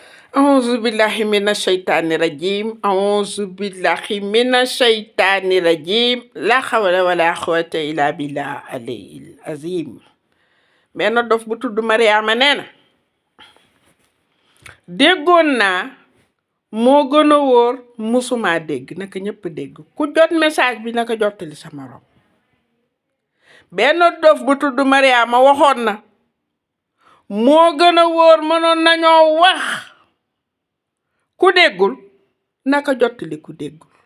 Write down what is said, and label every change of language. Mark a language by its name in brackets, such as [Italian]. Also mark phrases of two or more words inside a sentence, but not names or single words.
[Arabic] أعوذ بالله من الشيطان الرجيم أعوذ بالله من الشيطان الرجيم لا حول ولا قوة إلا بالله العلي العظيم [Wolof] benn dof bu tudd Mariama nee na déggoon naa moo gën a wóor musuma dégg naka ñëpp dégg ku jot message bi naka jottali sa morom benn dof bu tudd Mariama waxoon na moo gën a wóor mënoon nañoo wax ku déggul naka jottali ku déggul